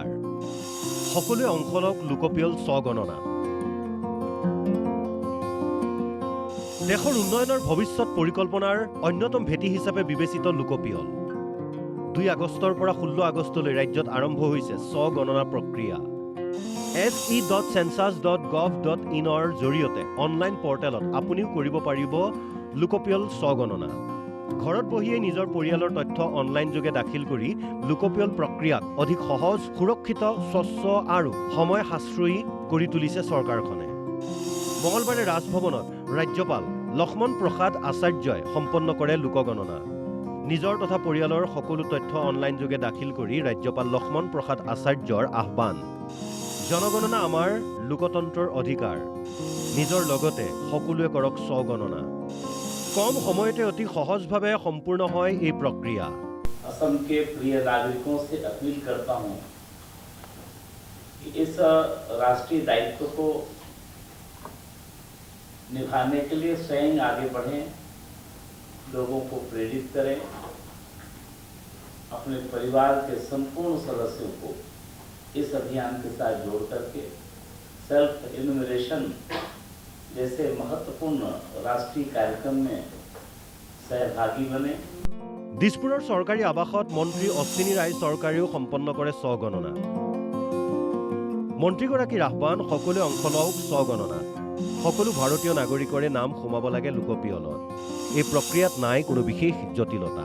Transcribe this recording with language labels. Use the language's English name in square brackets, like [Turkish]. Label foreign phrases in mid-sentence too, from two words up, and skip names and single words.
[Assamese] সকলোৱে অংশ লওক লোকপিয়ল স্বগণনা। দেশৰ উন্নয়নৰ ভৱিষ্যত পৰিকল্পনাৰ অন্যতম ভেটি হিচাপে বিবেচিত লোকপিয়ল। 2 আগষ্টৰ পৰা 16 আগষ্টলৈ ৰাজ্যত আৰম্ভ হৈছে স্বগণনা প্ৰক্ৰিয়া। se.census.gov.in ৰ জৰিয়তে অনলাইন পৰ্টেলত আপুনিও কৰিব পাৰিব লোকপিয়ল স্বগণনা। ঘৰত বহিয়ে নিজৰ পৰিয়ালৰ তথ্য অনলাইন যোগে দাখিল কৰি লোকপিয়ল প্ৰক্ৰিয়াক অধিক সহজ, সুৰক্ষিত, স্বচ্ছ আৰু সময় সাশ্ৰয়ী কৰি তুলিছে চৰকাৰখনে। মঙলবাৰে ৰাজভৱনত ৰাজ্যপাল লক্ষ্মণ প্ৰসাদ আচাৰ্যই সম্পন্ন কৰে লোকগণনা। নিজৰ তথা পৰিয়ালৰ সকলো তথ্য অনলাইন যোগে দাখিল কৰি ৰাজ্যপাল লক্ষ্মণ প্ৰসাদ আচাৰ্যৰ আহ্বান। জনগণনা আমাৰ লোকতন্ত্ৰৰ অধিকাৰ। নিজৰ লগতে সকলোৱে কৰক স্বগণনা। কম সময়তে অতি সহজভাৱে সম্পূৰ্ণ হয় এই প্ৰক্ৰিয়া। [Hindi] असम के प्रिय नागरिकों से अपील करता हूं कि इस राष्ट्रीय दायित्व को निभाने के लिए स्वयं आगे बढ़ें, लोगों को प्रेरित करें, अपने परिवार के संपूर्ण सदस्यों को इस अभियान के साथ जोड़ करके [English] self enumeration [Hindi] जैसे महत्वपूर्ण राष्ट्रीय कार्यक्रम में सहभागी बने। [Assamese] দিছপুৰৰ চৰকাৰী আৱাসত মন্ত্ৰী অশ্বিনী ৰায় চৰকাৰেও সম্পন্ন কৰে স্বগণনা। মন্ত্ৰীগৰাকীৰ আহ্বান, সকলোৱে অংশ লওক স্বগণনা। সকলো ভাৰতীয় নাগৰিকৰে নাম সোমাব লাগে লোকপিয়লত। এই প্ৰক্ৰিয়াত নাই কোনো বিশেষ জটিলতা।